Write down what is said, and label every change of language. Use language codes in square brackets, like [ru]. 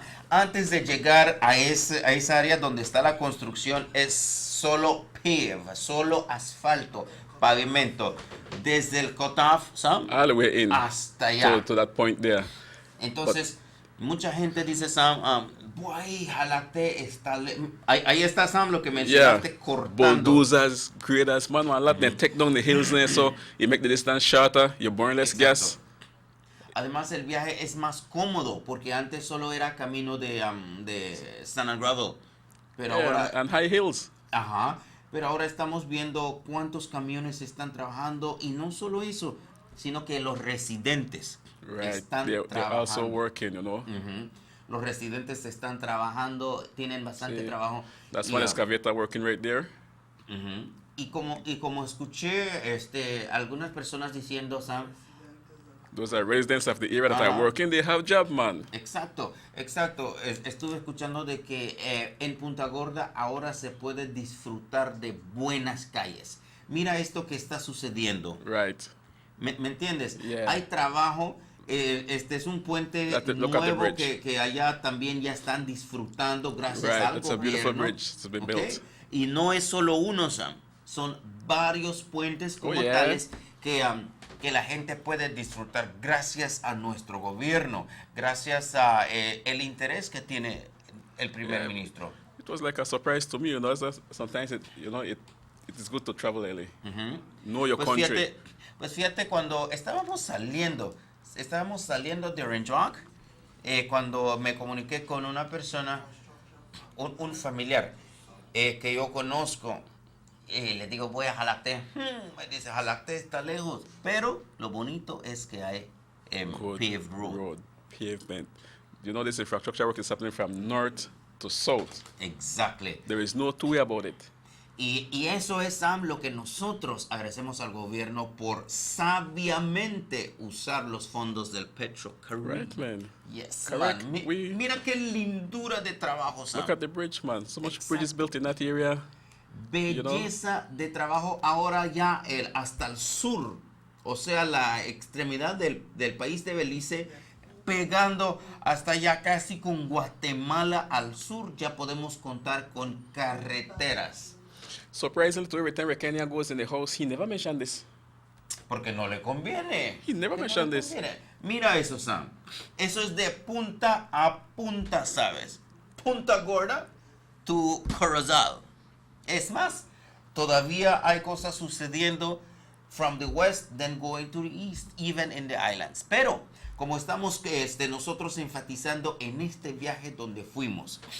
[es] Antes de llegar a esa área donde está la construcción es solo solo asfalto, pavimento, desde el cutoff, Sam, [en] all the way in [es] hasta allá. [en] to that point there. [es] Entonces, mucha gente dice, Sam, boy, Jalacté está... Ahí está, Sam, lo que mencionaste, cortando. [en] Bulldozers, graders, man, a lot, they take down the hills there, so you make the distance shorter, you burn less gas. [es] Además, el viaje es más cómodo, porque antes solo era camino de [en] sand and gravel. [es] Pero ahora... [en] And high hills. [es] Pero ahora estamos viendo cuántos camiones están trabajando, y no solo eso, sino que los residentes están [en] They're [es] trabajando. [en] also working, you know. [es] Los residentes están trabajando, tienen bastante trabajo. [en] That's [es] Y, [en] one excavator working right there. [es] y como escuché algunas personas diciendo, Sam, [en] those are residents of the area that are working, they have job, man. [es] Exacto. Estuve escuchando de que en Punta Gorda ahora se puede disfrutar de buenas calles. Mira esto que está sucediendo. [en] Right. [es] ¿Me entiendes? [en] Yeah. [es] Hay trabajo. Este es un puente nuevo que allá también ya están disfrutando gracias al [en] It's [es] gobierno. [en] a beautiful bridge. It's been built. [es] Y no es solo uno, Sam. Son varios puentes como tales que la gente puede disfrutar gracias a nuestro gobierno, gracias a el interés que tiene el primer ministro. [en] It was like a surprise to me, you know. Sometimes it is good to travel early. Know your country. [es] Pues fíjate, cuando estábamos saliendo de Orange Walk, cuando me comuniqué con una persona, un familiar que yo conozco, le digo, voy a Jalacté. Me dice, Jalacté está lejos, pero lo bonito es que hay [en] paved road. Pavement. You know, this infrastructure work is happening from north to south. Exactly. There is no two way about it. [es] Y eso es, Sam, lo que nosotros agradecemos al gobierno por sabiamente usar los fondos del Petrocaribe. [en] Right, man. Yes, Correct. Man. [es] Mira qué lindura de trabajo, Sam. [en] Look at the bridge, man. So much bridges built in that area. [es] Belleza de trabajo ahora ya hasta el sur, o sea, la extremidad del país de Belice, pegando hasta ya casi con Guatemala al sur, ya podemos contar con carreteras. [en] Surprisingly, every time Kenya goes in the house, he never mentioned this. [es] Porque no le conviene. [en] He never mentioned this. [es] Mira eso, Sam. Eso es de punta a punta, ¿sabes? [en] Punta Gorda to Corozal. [es] Es más, todavía hay cosas sucediendo [en] from the west then going to the east, even in the islands. [es] Pero, como estamos nosotros enfatizando en este viaje donde fuimos.